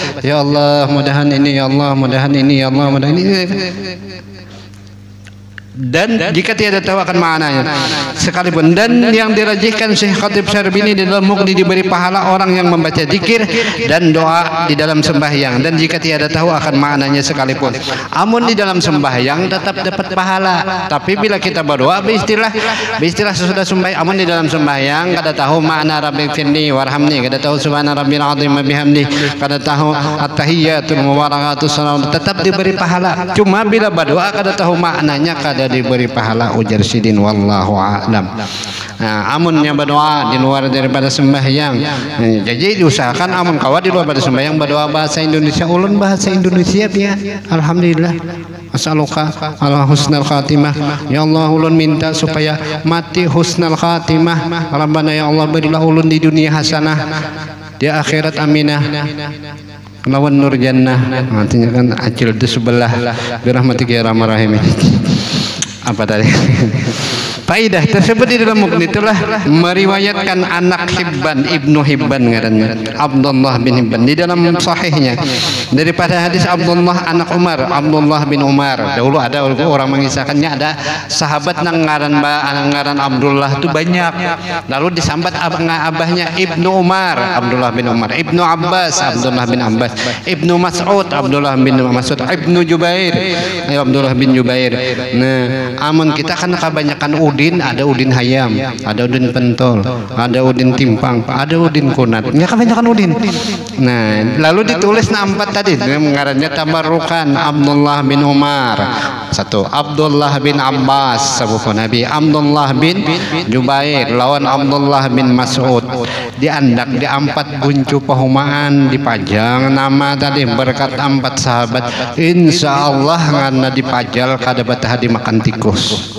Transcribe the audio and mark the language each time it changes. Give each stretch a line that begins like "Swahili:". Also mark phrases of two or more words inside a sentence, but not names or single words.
Banjar: Ya Allah, mudahan ini ya Allah, mudahan ini ya Allah, mudahan ini.
Malay: dan jika tiada tahu akan maknanya sekalipun. Dan yang dirajihkan Syekh Khatib Syarbini di dalam Mughni, diberi pahala orang yang membaca zikir dan doa di dalam sembahyang, dan jika tiada tahu akan maknanya sekalipun.
Banjar: Amun di dalam sembahyang tetap dapat pahala, tapi bila kita berdoa beristilah sesudah sembahyang. Amun di dalam sembahyang kada tahu makna
Arabic: رب اغفرني وارحمني,
Banjar: kada tahu
Arabic: سبحان ربي العظيم وبحمده,
Banjar: kada tahu
Arabic: التحيات المباركات السلام,
Banjar: tetap diberi pahala. Cuma bila berdoa kada tahu maknanya kada diberi pahala, ujar Sidin
Arabic: والله أعلم.
Banjar: Nah, amunnya berdoa di luar daripada sembahyang, jadi diusahakan amun kawa di luar daripada sembahyang berdoa bahasa Indonesia, ulun bahasa Indonesia ya.
Arabic: الحمد لله. أسألك على حسن الخاتمة,
Banjar: ya Allah ulun minta supaya mati
Arabic: حسن الخاتمة.
Banjar: Rabbana ya Allah berilah ulun di dunia hasanah, di akhirat aminah, lawan nur jannah. Artinya kan acil di sebelah
Arabic: برحمتك يا رحمن رحيم.
Banjar: Apa tadi? Faidah tersebut di dalam Mughni telah meriwayatkan anak Hibban, Ibnu Hibban ngarannya, Abdullah bin Hibban, di dalam sahihnya daripada hadis Abdullah anak Umar, Abdullah bin Umar. Dahulu ada orang mengisahkannya, ada sahabat nang ngaran Abdullah itu banyak, lalu disambat abahnya Ibnu Umar, Abdullah bin Umar, Ibnu Abbas, Abdullah bin Abbas, Ibnu Mas'ud, Abdullah bin Mas'ud, Ibnu Jubair, Abdullah bin Jubair. Nah, amun kita kan kebanyakan udin, ada udin hayam, ada udin pentol, ada udin timpang, ada udin kunat, ya kebanyakan udin. Nah, lalu ditulis nampak tadi mengarannya tabarrukan Abdullah bin Umar, satu Abdullah bin Abbas sahabat Nabi, Abdullah bin Jubair lawan Abdullah bin Mas'ud, diandak di empat buncu pehumaan, dipajang nama tadi berkat empat sahabat,
Arabic: إن شاء الله
Banjar: karena dipajal kada batah dimakan tikus.